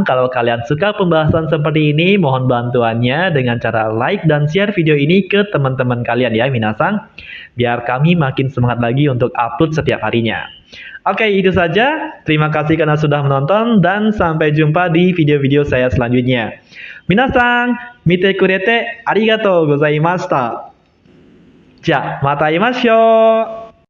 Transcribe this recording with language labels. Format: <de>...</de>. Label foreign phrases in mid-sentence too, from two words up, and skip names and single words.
<id>Kalau kalian suka pembahasan seperti ini, mohon bantuannya dengan cara like dan share video ini ke teman-teman kalian ya minasang. Biar kami makin semangat lagi untuk upload setiap harinya. Oke, itu saja. Terima kasih karena sudah menonton dan sampai jumpa di video-video saya selanjutnya.</id> <ja>みなさん、見てくれてありがとうございました. じゃ、またいましょう.</ja>